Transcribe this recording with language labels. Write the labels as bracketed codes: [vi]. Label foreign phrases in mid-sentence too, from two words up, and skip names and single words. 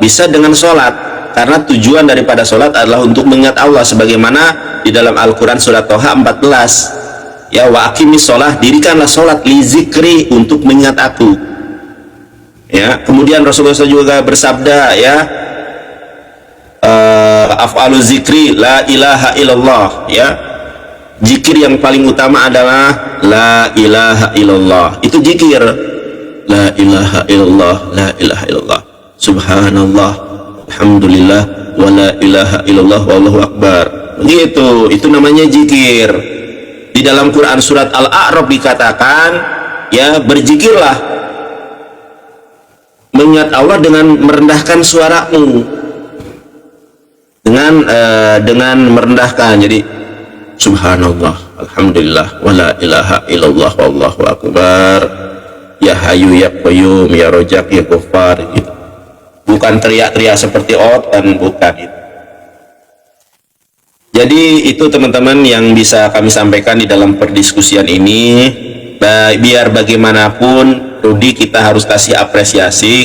[id] Bisa dengan sholat, karena tujuan daripada sholat adalah untuk mengingat Allah, sebagaimana di dalam Al-Quran surat Toha 14. Ya, [ar] وأقم الصلاة, [id] dirikanlah sholat [ar] لذكري, [id] untuk mengingat aku. Ya, kemudian Rasulullah juga bersabda, ya, [ar] أفضل الذكر لا إله إلا الله, [id] ya, zikir yang paling utama adalah [ar] لا إله إلا الله. [id] Itu zikir [ar] لا إله إلا الله، لا إله إلا الله، سبحان الله، الحمد لله، ولا إله إلا الله، والله أكبر. [id] Begitu, itu namanya zikir. Di dalam Quran surat Al-A'raf dikatakan, ya, berzikirlah, mengingat Allah dengan merendahkan suaramu, dengan merendahkan. [ar] Jadi سبحان الله، الحمد لله, ولا إله إلا الله، والله أكبر, يا حي يا قيوم، يا رزاق يا غفار, gitu. [id] Bukan teriak-teriak seperti dan bukan itu. Jadi itu teman-teman yang bisa kami sampaikan di dalam perdiskusian ini. Biar bagaimanapun Rudi, kita harus kasih apresiasi.